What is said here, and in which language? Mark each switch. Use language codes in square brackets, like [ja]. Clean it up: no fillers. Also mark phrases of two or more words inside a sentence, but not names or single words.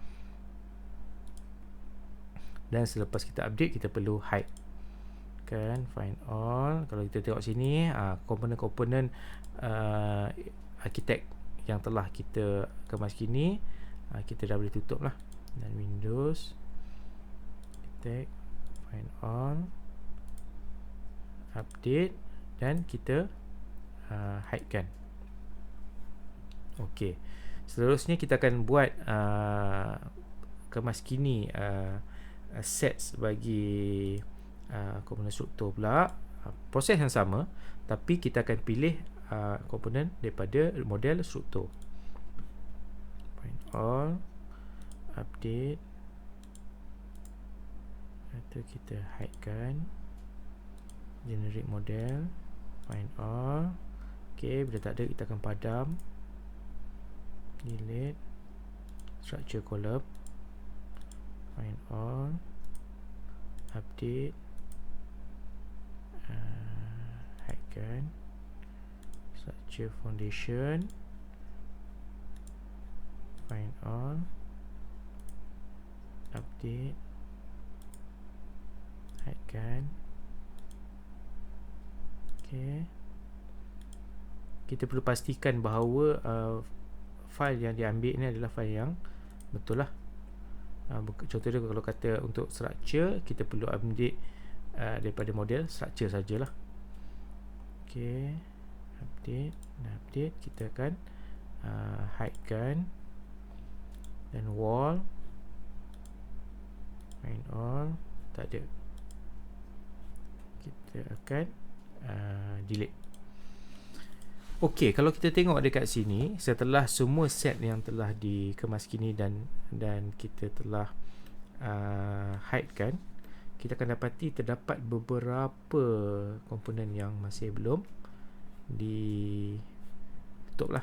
[ms] Dan selepas kita update, kita perlu hide kan, [en] find all. [ms] Kalau kita tengok sini, komponen-komponen arkitek yang telah kita kemas kini, kita dah boleh tutup lah. Dan Windows arkitek, [en] find all, update, [ms] dan kita hide kan. Okey, seterusnya kita akan buat kemas kini sets bagi komponen struktur pula. Proses yang sama, tapi kita akan pilih komponen daripada model struktur. [en] Find all, update, [ms] atau kita hide kan, [en] generate model, find all. [ms] Ok, bila tak ada, kita akan padam, [en] delete, structure column, find all, update, hide kan, structure foundation, find all, update, hidekan. [ms] Okay, kita perlu pastikan bahawa file yang diambil ni adalah file yang betul lah. Contohnya kalau kata untuk structure, kita perlu ambil daripada model structure sajalah. Okay, update, kita akan hidekan. [en] Dan wall, find all, [ms] tak ada, kita akan delete. Okey, kalau kita tengok dekat sini, setelah semua set yang telah dikemaskini dan kita telah hidekan, kita akan dapati terdapat beberapa komponen yang masih belum ditutup lah.